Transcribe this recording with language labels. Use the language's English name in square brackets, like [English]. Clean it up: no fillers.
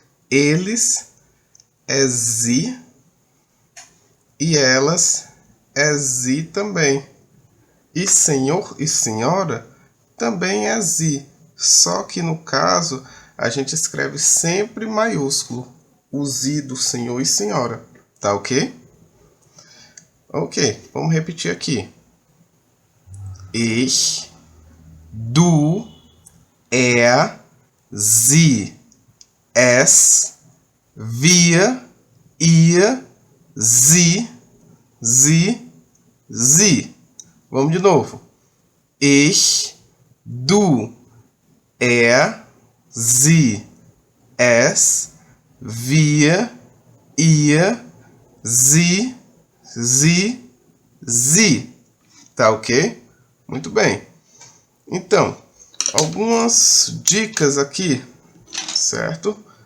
[Portuguese] Eles é sie e elas é sie também. E senhor e senhora também é sie, só que no caso a gente escreve sempre maiúsculo, o sie do senhor e senhora, tá ok? Ok, vamos repetir aqui. [German] Ich, du, er, sie, es, wir, ihr, sie, sie. [Portuguese] Vamos de novo. [German] Ich, du, er, sie, es, wir, ihr, sie, sie. [Portuguese] Tá ok? Muito bem. Então, algumas dicas aqui, certo?